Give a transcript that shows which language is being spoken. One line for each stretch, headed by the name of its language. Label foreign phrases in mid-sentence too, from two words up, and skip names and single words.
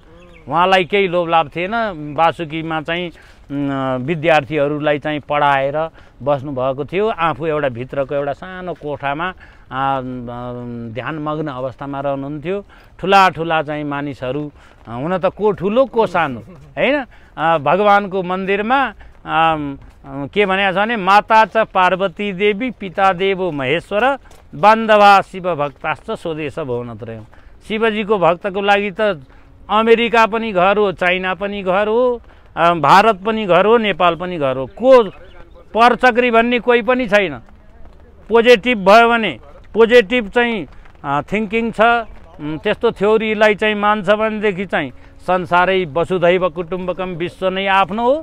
Nepali: उहाँलाई केही लोभ लाभ थिएन। बासुकीमा चाहिँ विद्यार्थीहरूलाई चाहिँ पढाएर बस्नुभएको थियो। आफू एउटा भित्रको एउटा सानो कोठामा ध्यानमग्न अवस्थामा रहनुहुन्थ्यो। ठुला ठुला चाहिँ मानिसहरू, हुन त को ठुलो को सानो हैन, भगवानको मन्दिरमा के भनेको छ भने
Sanskrit: माता च पार्वती देवी, पिता देवो महेश्वर, बान्धवा शिव भक्ताश्च स्वदेश भुवनत्रयम्।
Nepali: शिवजीको भक्तको लागि त अमेरिका पनि घर हो, चाइना पनि घर हो, भारत पनि घर हो, नेपाल पनि घर हो। को परचक्री भन्ने कोही पनि छैन। पोजिटिभ भयो भने, पोजिटिभ चाहिँ थिङ्किङ छ, त्यस्तो थ्योरीलाई चाहिँ मान्छ भनेदेखि चाहिँ संसारै
Sanskrit: वसुधैव कुटुम्बकम,
Nepali: विश्व नै आफ्नो हो।